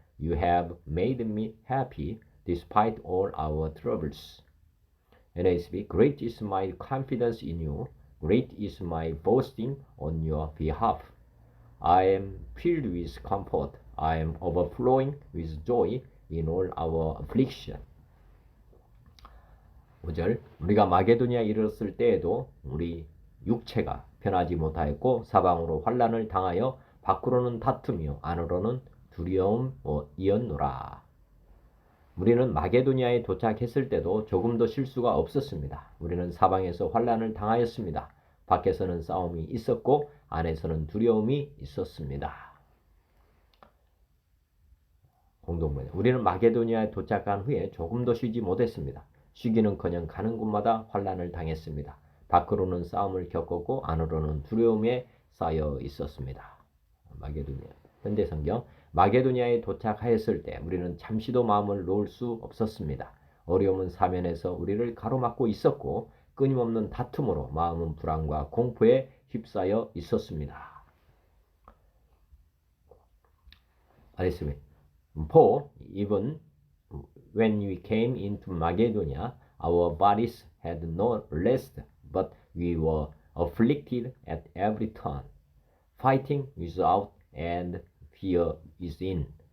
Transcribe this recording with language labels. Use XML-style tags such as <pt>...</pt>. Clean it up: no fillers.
<en>You have made me happy despite all our troubles. NASB. Great is my confidence in you. Great is my boasting on your behalf. I am filled with comfort. I am overflowing with joy in all our affliction.</en> <ko>5절. 우리가 마게도니아에 이르렀을 때에도 우리 육체가 편하지 못하였고 사방으로 환난을 당하여 밖으로는 다투며 안으로는 두려움이었노라. 우리는 마게도니아에 도착했을 때도 조금도 실수가 없었습니다. 우리는 사방에서 환난을 당하였습니다. 밖에서는 싸움이 있었고 안에서는 두려움이 있었습니다. 공동문. 우리는 마게도니아에 도착한 후에 조금도 쉬지 못했습니다. 쉬기는커녕 가는 곳마다 환난을 당했습니다. 밖으로는 싸움을 겪었고 안으로는 두려움에 쌓여 있었습니다. 마게도니아. 현대성경. 마게도니아에 도착하였을 때 우리는 잠시도 마음을 놓을 수 없었습니다. 어려움은 사면에서 우리를 가로막고 있었고 끊임없는 다툼으로 마음은 불안과 공포에 휩싸여 있었습니다. 알겠습니다.</ko> <en>For even when we came into Macedonia, our bodies had no rest, but we were afflicted at every turn, fighting without and fear within.</en>